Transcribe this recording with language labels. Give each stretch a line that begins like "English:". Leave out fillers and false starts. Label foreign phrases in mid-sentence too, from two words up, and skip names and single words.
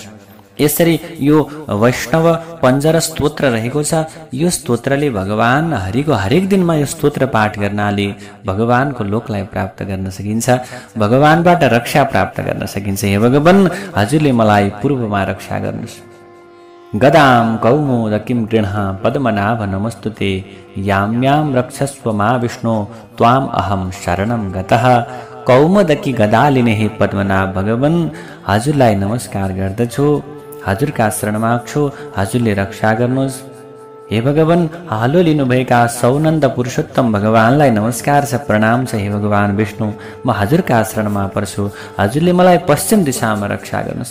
Nepali: यसरी यो वैष्णव पञ्जर स्तोत्र रहेको छ। यो स्तोत्रले भगवान हरिको हरेक दिनमा यो स्तोत्र पाठ गर्नाले भगवानको लोकलाई प्राप्त गर्न सकिन्छ, भगवानबाट रक्षा प्राप्त गर्न सकिन्छ। हे भगवान, हजुरले मलाई पूर्वमा रक्षा गर्नुहोस्।
Sanskrit: गदां कौमोदकीं गृह्ण पद्मनाभ नमस्तुते, यां यां रक्षस्व मा विष्णु त्वाम अहम शरणं गतः।
Nepali: कौमोदकी गदा लिने हे पद्मनाभ भगवान, हजुरलाई नमस्कार गर्दछु, हजुरका शरण माग्छु, हजुरले रक्षा गर्नुहोस्। हे भगवान, हालो लिनुभएका सौनन्द पुरुषोत्तम भगवानलाई नमस्कार छ, प्रणाम छ। हे भगवान विष्णु, म हजुरका शरणमा पर्छु, हजुरले मलाई पश्चिम दिशामा रक्षा गर्नुहोस्।